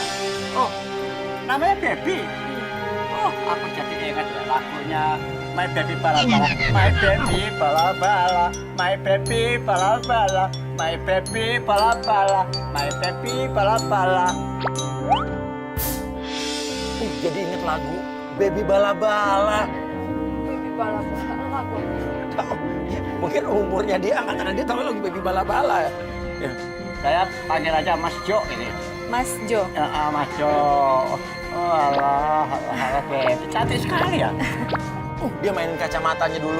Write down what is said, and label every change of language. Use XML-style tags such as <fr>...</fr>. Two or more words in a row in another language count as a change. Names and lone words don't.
<id>Oh, namanya Baby? Oh, aku jadi ingat ya lagunya My Baby Bala Bala, My Baby Bala Bala, My Baby Bala Bala, My Baby Bala Bala, My Baby Bala Bala. jadi inget lagu Baby Bala Bala. Baby bala-bala kok. Tahu, ya, mungkin umurnya dia angkatan dia tahu lagu Baby Bala Bala. Ya, saya panggil aja Mas Jo ini. Mas Jo. Mas Jo. Oh alah, Baby cantik sekali ya. Dia mainin kacamatanya dulu.</id>